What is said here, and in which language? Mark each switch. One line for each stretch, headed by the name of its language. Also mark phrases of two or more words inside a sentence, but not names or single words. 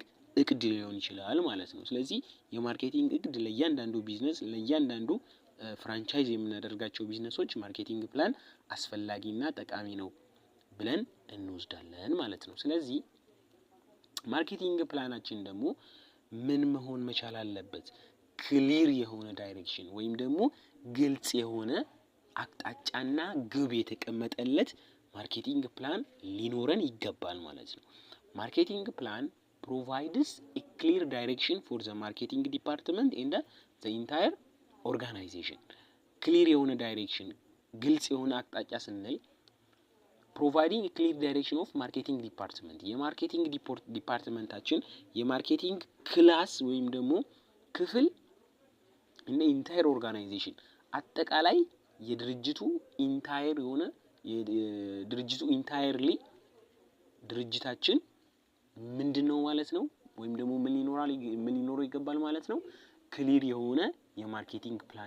Amharic: እቅድ ሊሆን ይችላል ማለት ነው ስለዚህ የማርኬቲንግ እቅድ ለእያንዳንዱ ቢዝነስ ለእያንዳንዱ ፍራንቻይዝ የምናደርጋቸው ቢዝነሶች
English: marketing plan
Amharic: አስፈላጊና ጠቃሚ ነው ብለን እንወስዳለን ማለት ነው ስለዚህ ማርኬቲንግ ፕላናችን ደግሞ ምን መሆን መቻል አለበት ክሊር የሆነ ዳይሬክሽን ወይም ደግሞ ግልጽ የሆነ አቅጣጫና ግብ የተቀመጠለት
English: marketing plan
Amharic: ሊኖረን ይገባል ማለት ነው
English: marketing plan provides a clear direction for the marketing department and the entire organization
Amharic: clear የሆነ direction ግልጽ የሆነ አቅጣጫ ስንል
English: providing a clear direction of marketing department
Amharic: የማርኬቲንግ ዲፓርትመንታችን የማርኬቲንግ ክላስ ወይም ደግሞ ክፍል እና
English: entire organization
Amharic: አጠቃላይ የድርጅቱ ኢንታየር የሆነ የድርጅቱ ኢንታየርሊ ድርጅታችን ምንድነው ማለት ነው ወይም ደግሞ ምን ሊኖረው ይገባል ማለት ነው ክሊር የሆነ የማርኬቲንግ ፕላን